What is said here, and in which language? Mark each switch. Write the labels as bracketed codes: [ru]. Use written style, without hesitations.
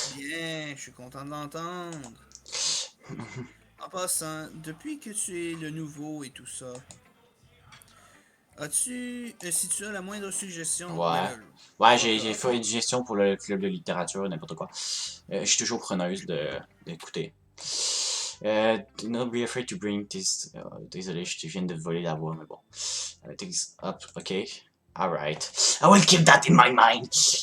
[fr] Bien, je suis content de l'entendre. En passant, depuis que tu es le nouveau et tout ça, si tu as la moindre suggestion... Ouais. Ouais, j'ai fait une gestion pour le club de littérature, n'importe quoi. Je suis toujours preneuse d'écouter. [en] Do not be afraid to bring this. [fr] Désolé, je viens de voler la voix, mais bon. [en] Things up, ok. Alright. I will keep that in my mind.